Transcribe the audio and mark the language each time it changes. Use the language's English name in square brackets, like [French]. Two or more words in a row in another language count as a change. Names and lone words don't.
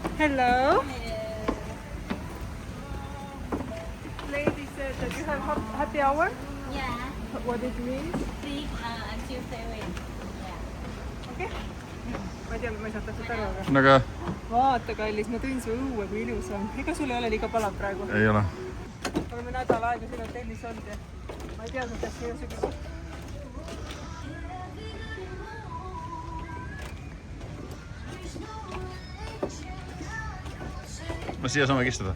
[English] Hello. Lady said that you have happy hour. Yeah, What it means? 6 until 7. Yeah. Okay. [Estonian] Ma ei tea, ma ei saa täpselt aru, aga aga vaata, kallis, ma tõin su õue, kui ilus on. Ega sul ei ole liiga palav praegu? ei ole. Oleme nädal aega siin hotellis olnud ja ma ei teadnud, et see on sügis. ma siia saame istuda.